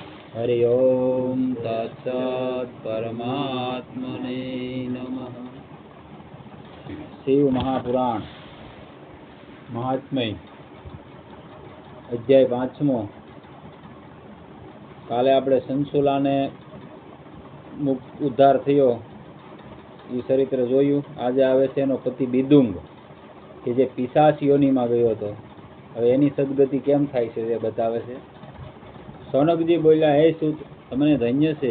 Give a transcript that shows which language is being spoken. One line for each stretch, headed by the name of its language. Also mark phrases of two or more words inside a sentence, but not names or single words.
Sanskrit: हरि ओम तत्सत् परमात्मने नमः। शिव महापुराण महात्म्य अध्याय 5मो।
Gujarati: काले આપણે સંસુલાને ઉદ્ધાર થયો એ ચરિત્ર જોયું। આજે આવે છે એનો પતિ બિદુંગ કે જે પિશાચ યોનિમાં ગયો હતો। હવે એની સદગતિ કેમ થાય છે એ બતાવે છે। સોનકજી બોલ્યા, હે સુત, તમને ધન્ય છે।